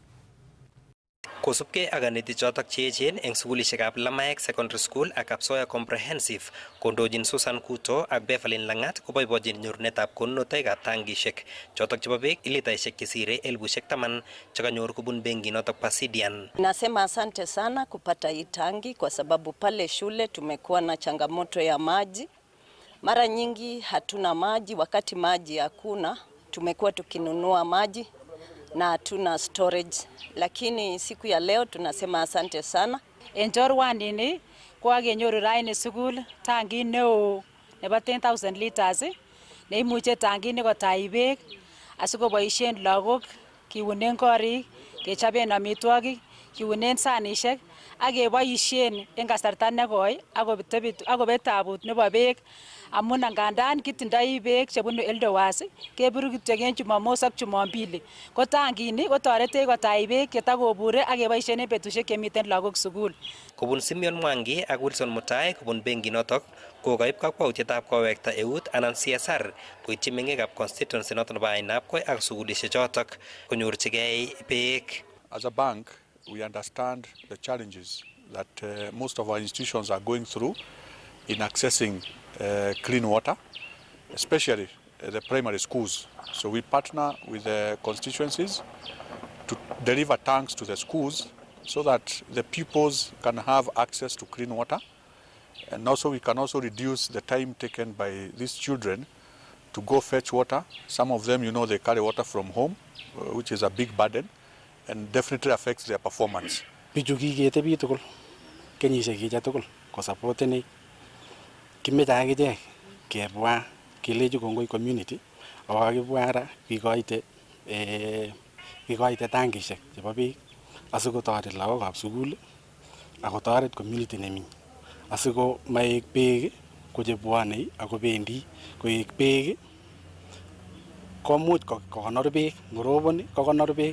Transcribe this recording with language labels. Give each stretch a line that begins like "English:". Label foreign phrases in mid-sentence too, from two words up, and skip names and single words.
Kalenjin: Kosubkei ak kanetik chotok cheechen eng sugulisiekab Lamaek Secondary School ak Kapsoya Comprehensive, kondochin Susan Kuto ak Beverlyn Langat koboibochin nyorunetab konunotoikab tangisiek chotok chebo beek litaisiek chesire 10,000 chekanyor kubun benki notok pa Sidian.
Swahili: Nasema asante sana kupata hii tangi kwa sababu pale shule tumekuwa na changamoto ya maji. Mara nyingi hatuna maji, wakati maji hakuna tumekuwa tukinunua maji na hatuna storage, lakini siku ya leo tunasema asante sana.
Kalenjin: Enjorwanini kwa kenyoru raini sukul tangi neo nebo 10,000 liters neimuche tangi ni kotai beek asikoboisien lagok kiunen korik, kechoben amitwogik, kiunen sanisiek ak keboisien en kasarta nekoi akobet tabut nebo beek. Amun ngandan kitindoi beek chebunu Eldowas kebiru kityo en Jumamos ak Jumapili. Ko tangini kotoretech kotach beek chetakobure ak keboisien en betusiek chemiten lagok sukul. Kobun Simeon Mwangi ak Wilson Mutai kobun benki notok kokaib kakwautietab kowekta eut anan CSR koityi meng'ikab constituency noton nebo Ainabkoi ak sugulisiek chotok konyorchigei beek.
English: As a bank, we understand the challenges that most of our institutions are going through in accessing clean water, especially the primary schools. So we partner with the constituencies to deliver tanks to the schools so that the pupils can have access to clean water. And also we can also reduce the time taken by these children to go fetch water. Some of them, they carry water from home, which is a big burden and definitely affects their performance.
Kalenjin: Kimeche akichek kebwa kelechi kongoi community akakibwa ra kikoite tangisiek chebo beek asikotoret lagokab sukul akotoret community nemi asiko maek beek ko chebwone akobendi koek beek komuch kokonor beek ngoroboni kokonor beek.